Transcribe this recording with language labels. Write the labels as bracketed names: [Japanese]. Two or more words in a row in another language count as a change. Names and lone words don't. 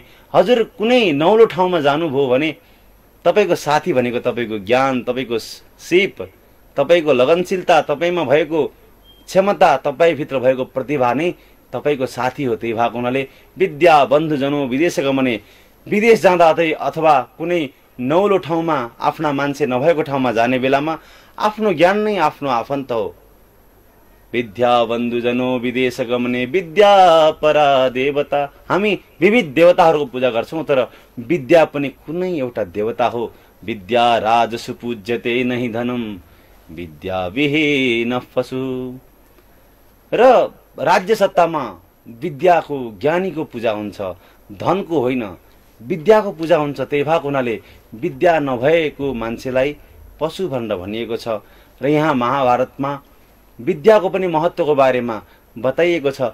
[Nepali] हजुर कुनै नौलो ठाउँमा जानुभयो भने तपाईको साथी भनेको तपाईको ज्ञान, तपाईको सिप, तपाईको लगनशीलता, तपाईमा भएको क्षमता, तपाईभित्र भएको प्रतिभा नै तपाईको साथी हो। त्यही भएको हुनाले [Sanskrit] विद्या बन्धुजनो विदेश गमने। [Nepali] विदेश जाँदा अथवा कुनै नौलो ठाउँमा आफ्ना मान्छे नभएको ठाउँमा जाने बेलामा आफ्नो ज्ञान नै आफ्नो आफन्त हो। [Sanskrit] विद्या बन्धुजनो विदेश गमने विद्या परा देवता। [Nepali] हामी विविध देवताहरूको पूजा गर्छौं तर विद्या पनि कुनै एउटा देवता हो। [Sanskrit] विद्या राजसु पूज्यते नहि धनम विद्या विहीनः पशु। [Nepali] र राज्य सत्तामा विद्याको, ज्ञानीको पूजा हुन्छ, धनको होइन, विद्याको पूजा हुन्छ। त्यही भएको हुनाले विद्या नभएको मान्छेलाई पशु भनेर भनिएको छ। र यहाँ महाभारतमा विद्याको पनि महत्त्वको बारेमा बताइएको छ।